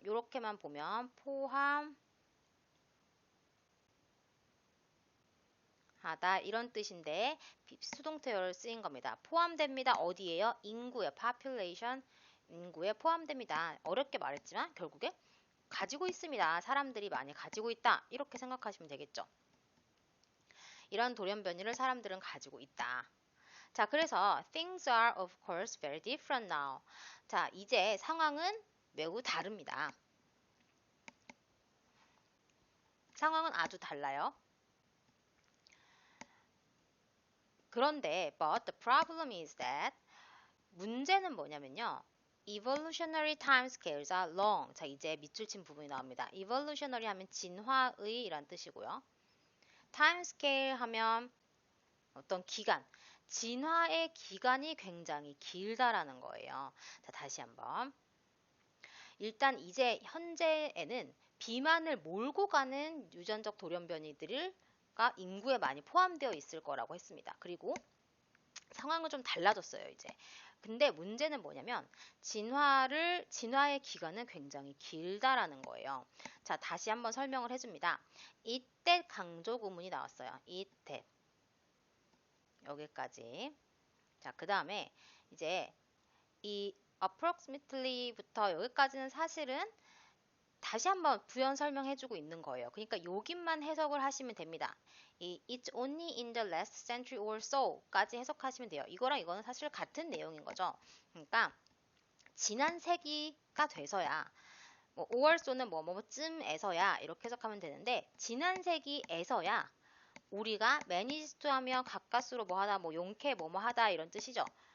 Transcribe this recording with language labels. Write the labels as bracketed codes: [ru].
[ko] 이렇게만 보면 포함하다 이런 뜻인데 수동태어로 쓰인 겁니다. 포함됩니다. 어디에요? 인구에 population 인구에 포함됩니다. 어렵게 말했지만 결국에 가지고 있습니다. 사람들이 많이 가지고 있다. 이렇게 생각하시면 되겠죠. 이런 돌연변이를 사람들은 가지고 있다. 자, 그래서 [en] things are of course very different now. [ko] 자, 이제 상황은 매우 다릅니다. 상황은 아주 달라요. 그런데 [en] but the problem is that [ko] 문제는 뭐냐면요. [en] evolutionary timescales are long. [ko] 자, 이제 밑줄 친 부분이 나옵니다. evolutionary 하면 진화의 이란 뜻이고요. timescale 하면 어떤 기간, 진화의 기간이 굉장히 길다라는 거예요. 자, 다시 한번. 일단 이제 현재에는 비만을 몰고 가는 유전적 돌연변이들과 인구에 많이 포함되어 있을 거라고 했습니다. 그리고 상황은 좀 달라졌어요, 이제. 근데 문제는 뭐냐면 진화의 기간은 굉장히 길다라는 거예요. 자, 다시 한번 설명을 해줍니다. 이때 강조 구문이 나왔어요. 이때 여기까지. 자, 그 다음에 이제 이 approximately부터 여기까지는 사실은 다시 한번 부연 설명해주고 있는 거예요. 그러니까 여기만 해석을 하시면 됩니다. 이 [en] It's only in the last century or so [ko] 까지 해석하시면 돼요. 이거랑 이거는 사실 같은 내용인 거죠. 그러니까 지난 세기가 돼서야 뭐 or so는 뭐뭐쯤에서야 이렇게 해석하면 되는데 지난 세기에서야 우리가 [en] managed to [ko] 하면 가까스로 뭐 하다 뭐 용케 뭐뭐 하다 이런 뜻이죠.